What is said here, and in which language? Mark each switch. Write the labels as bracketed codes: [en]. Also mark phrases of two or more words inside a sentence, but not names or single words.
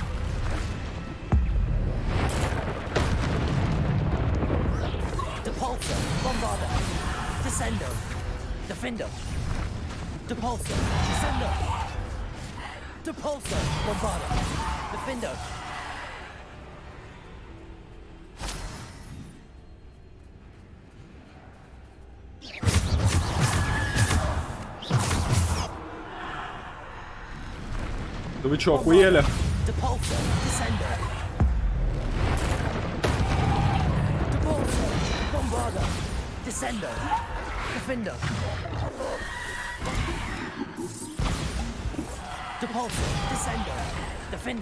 [la] Depulso. Bombarda. Descendo. Defender. Depulso. Descendo. Depulso. Bombarda. Defender. [ru] Да вы чё, охуели? [la] Depulso. Descendo. Depulso. Bombarda. Descendo. Defender. Depulso. Descendo. Defender.